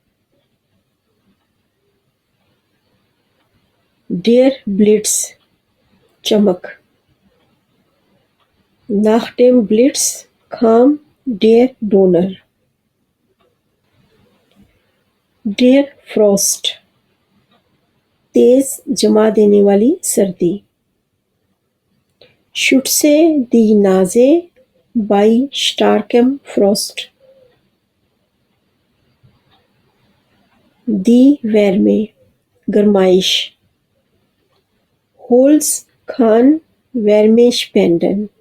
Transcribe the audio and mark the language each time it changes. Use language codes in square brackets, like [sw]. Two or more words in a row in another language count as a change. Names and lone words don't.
[de] Der Blitz, चमक। Nach dem Blitz kam der Donner. Der Frost, [hi] तेज जमा देने वाली सर्दी। [de] Schütze die Nase bei starkem Frost. Die Wärme, गर्माइश। Holz kann Wärme spenden.